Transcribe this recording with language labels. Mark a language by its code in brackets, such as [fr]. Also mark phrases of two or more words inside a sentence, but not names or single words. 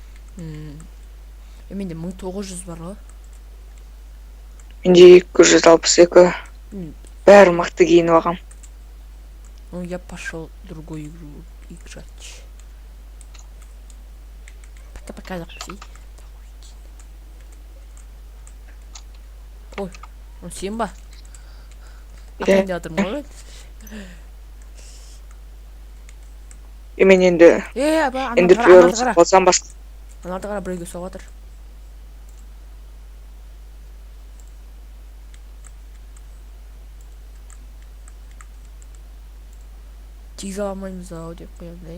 [kk] Менде 1900 бар ғой. Менде 262. Бәрі мықты киініп алғам. [ru] Ну, я пошел другую игру играть. Пока-пока, запусти. Ой, ну [kk] сен ба? Атайын деп жатырмын ғой. Мен енді Эндерперлді қара. алсам басқа. Анарды қара, біреуге соғып жатыр. Тигізе алмаймыз ау деп қоямын.